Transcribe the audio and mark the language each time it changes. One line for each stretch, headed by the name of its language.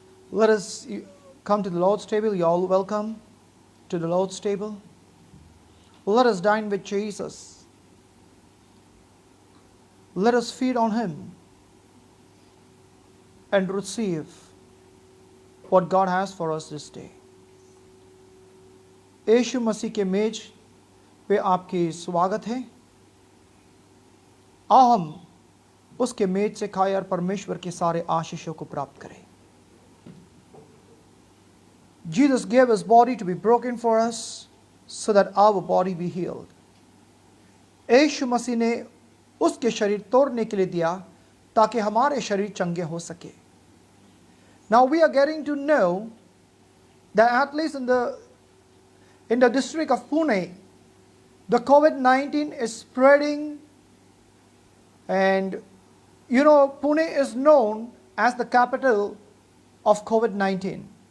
English: Let us come to the Lord's table. You all welcome to the Lord's table. Let us dine with Jesus. Let us feed on Him and receive what God has for us this day.
Hindi: यीशु मसीह के मेज पे आपकी स्वागत है। आओ हम उसके मेज से खाएं और परमेश्वर के सारे आशीषों को प्राप्त करें।
English: Jesus gave His body to be broken for us so that our body be healed.
Hindi: यीशु मसीह ने उसके शरीर तोड़ने के लिए दिया ताकि हमारे शरीर चंगे हो सके।
English: Now we are getting to know that at least in the district of Pune, the COVID-19 is spreading, and Pune is known as the capital of COVID-19.